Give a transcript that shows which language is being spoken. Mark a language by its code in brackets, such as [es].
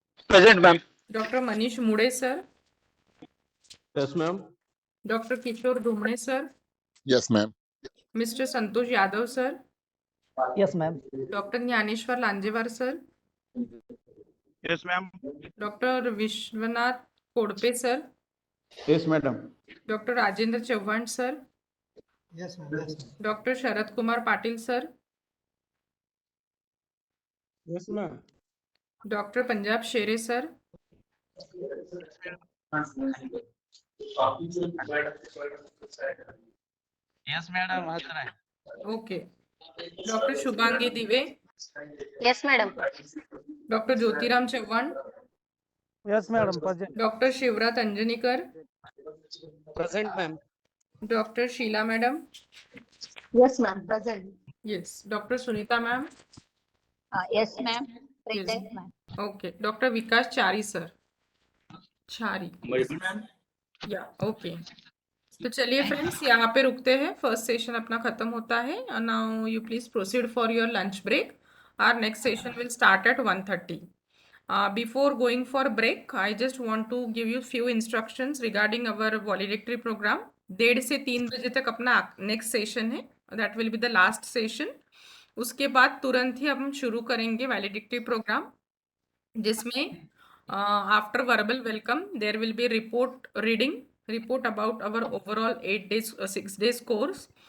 [en] Present, ma'am. [hi] Doctor Manish मुड़े sir, [en] Yes, ma'am. [hi] Doctor किशोर Dhumne sir, [en] Yes, ma'am. [hi] Mister Santosh Yadav sir, [en] Yes, ma'am. [hi] Doctor Dnyaneshwar Lanjewar sir, [en] Yes, ma'am. [hi] Doctor Vishwanath Kodape sir, [en] Yes, madam. [hi] Doctor Rajendra Chavan sir, [en] Yes, ma'am. [hi] Doctor Sharad Kumar Patil sir, [en] Yes, ma'am. [hi] Doctor Punjab शेरे sir, [en] Yes, madam. [hi] Okay, doctor Shubhangi दिवे, [en] Yes, madam. [hi] Doctor Jyotiram Chavan, [en] Yes, madam. Present. [hi] Doctor Shivrat Anjanikar, [en] Present, ma'am. [hi] Doctor Sheila madam, [en] Yes, ma'am. Present. [hi] Yes, doctor Sunita ma'am, [en] Yes, ma'am. [hi] Present, okay, doctor विकास चारी sir, चारी, या okay. तो चलिए friends यहाँ पे रुकते हैं, first session अपना खत्म होता है। [en] Now you please proceed for your lunch break. Our next session will start at 1:30। Before going for break, I just want to give you few instructions regarding our valedictory program। [hi] 1:30 से 3 बजे तक अपना next session है, [en] That will be the last session. [hi] उसके बाद तुरंत ही हम शुरू करेंगे वैलिडिक्टी प्रोग्राम, जिसमें [en] after verbal welcome there will be report reading, [hi] report about our overall 8 days 6 days course.